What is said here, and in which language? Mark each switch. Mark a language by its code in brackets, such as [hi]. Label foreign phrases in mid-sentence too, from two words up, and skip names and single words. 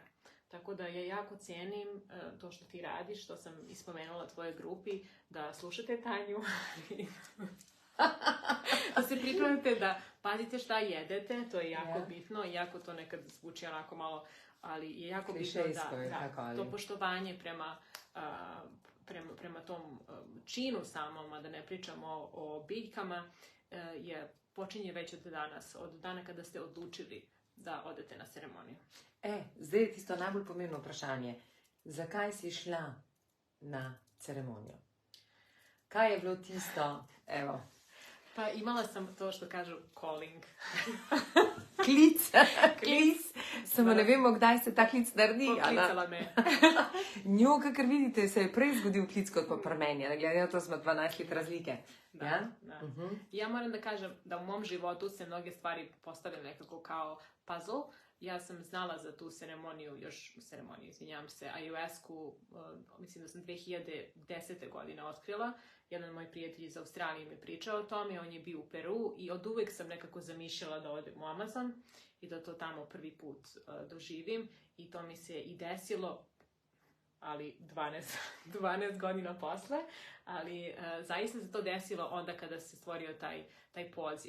[sr] Tako da ja jako cijenim to što ti radiš, što sam ispomenula tvojoj grupi, da slušate Tanju da se pripremite, da pazite šta jedete, to je jako bitno, iako to nekad zvuči onako malo, ali je jako bitno da to poštovanje prema tom činu samom, a da ne pričamo o biljkama, počinje već od danas, od dana kada ste odlučili da odete na ceremoniju. [sl] Zdaj je tisto najbolj pomembno vprašanje. Zakaj si šla na ceremonijo? Kaj je bilo tisto, evo? [sr] Pa imala sam to što kažu calling. [sl] Klic. Samo ne vemo, kdaj se ta klic naredi. Poklicala me. Njo, kakor vidite, se je prej zgodil klic kot pa pri meni. Glede na to smo 12 let razlike. Da. [sr] Ja moram da kažem da u mom životu se mnoge stvari postavile nekako kao puzzle. Ja sam znala za tu ceremoniju, izvinjavam se, ayahuasku, mislim da sam 2010. godine otkrila. Jedan moj prijatelj iz Australije mi pričao o tome, on je bio u Peru i od uvek sam nekako zamišljala da odem u Amazon i da to tamo prvi put doživim i to mi se i desilo, ali 12 godina posle, ali zaista se to desilo onda kada se stvorio taj poziv.